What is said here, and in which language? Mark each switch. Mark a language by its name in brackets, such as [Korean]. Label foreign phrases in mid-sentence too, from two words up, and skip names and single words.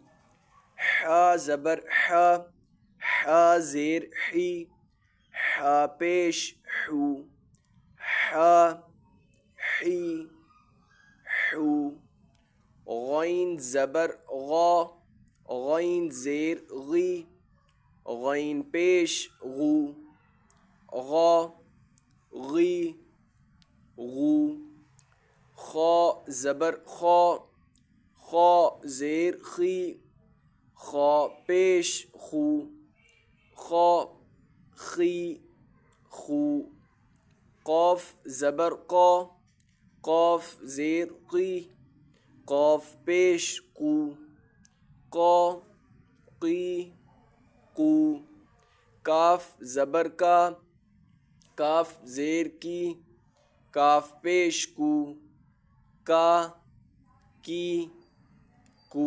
[Urdu] حا زبر ح، حا زیر حی، حا پیش حو، حا حی حو۔ غین زبر غا، غین زیر غی، غین پیش غو، غا غی غو۔ خا زبر خا، خا زیر خی، خا پیش خو، خا خی خو۔ قاف زبر قا، قاف زیر قی، قاف پیش قو، قا قی قو۔ کاف زبر کا، کاف زیر کی، کاف پیش کو، کا کی کو۔